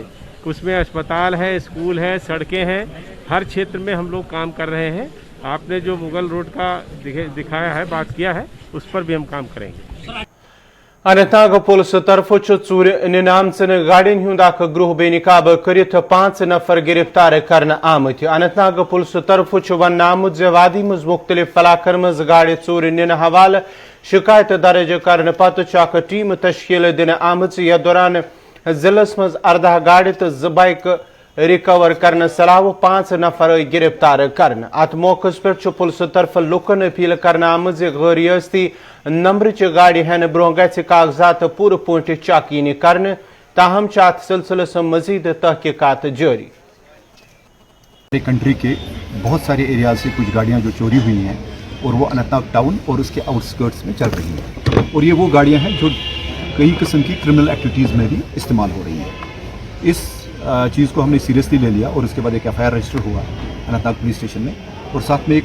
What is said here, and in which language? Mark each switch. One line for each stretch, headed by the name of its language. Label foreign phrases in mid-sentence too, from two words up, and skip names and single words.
Hindi: उसमें अस्पताल है, स्कूल है, सड़कें हैं, हर क्षेत्र में हम लोग काम कर रहे हैं। आपने जो मुगल रोड का दिखाया है, बात किया है, उस पर भी हम काम करेंगे।
Kashmiri: अनंतनाग पुलिस तरफ चूर निनामचन गाड़िन हुंद ग्रोह बेनिकाब करित 5 नफर गिरफ्तार करने आमत। अनंतनाग पुलिस तरफ वन आमुत जे वादी मज मुख्तलिफ इलाकन मज गाड़ी चूर निन हवाल शिकायत दर्ज करने पत टीम तश्कील दिन आमत, यथ दौरान जिलस मज 18 गाड़ी तो 2 बाइक रिकवर करने सलाव 5 नफर गिरफ्तार करने। अत मौके पे पुलिस तरफ लुकन अपील करने आमज गैर रियासती नंबर गाड़ी हन ब्रोह गि कागजात पूरे पोट चाकीनी करने, ताहम अत सिलसिलस मजीद तहकीकात जारी।
Hindi: कंट्री के बहुत सारे एरिया से कुछ गाड़ियां जो चोरी हुई हैं और वो अनंतनाग टाउन और उसके आउटस्कर्ट्स में चल रही हैं, और ये वो गाड़ियां हैं जो कई किस्म की
English: criminal activities
Hindi: में भी इस्तेमाल हो रही हैं। इस चीज़ को हमने सीरियसली ले लिया और उसके बाद एक FIR रजिस्टर हुआ अनंतनाग पुलिस स्टेशन में, और साथ में एक